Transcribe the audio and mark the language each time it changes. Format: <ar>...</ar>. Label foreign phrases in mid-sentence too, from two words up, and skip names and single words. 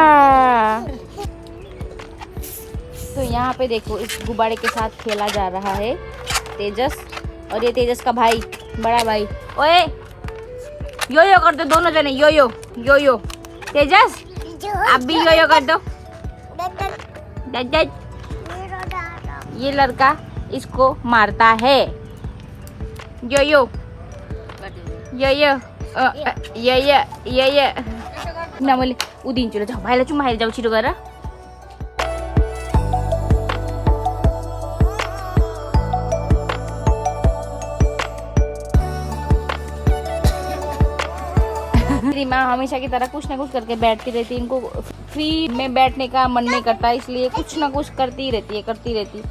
<hi>तो यहाँ पे देखो इस गुब्बारे के साथ खेला जा रहा है तेजस, और ये तेजस का भाई, बड़ा भाई। ओए यो यो कर दो दोनों जने, यो यो यो यो। तेजस आप भी यो यो कर दो। ये लड़का इसको मारता है।</hi> <ne>यो यो यो यो यो यो यो यो ना मैले उदिन्छु ल, जाऊ भाइलाई चुम्मा खाएर जाऊ छिटो गरेर।</ne> <hi>मेरी माँ हमेशा की तरह कुछ ना कुछ करके बैठती रहती है। इनको फ्री में बैठने का मन नहीं करता, इसलिए कुछ ना कुछ करती रहती है।</hi>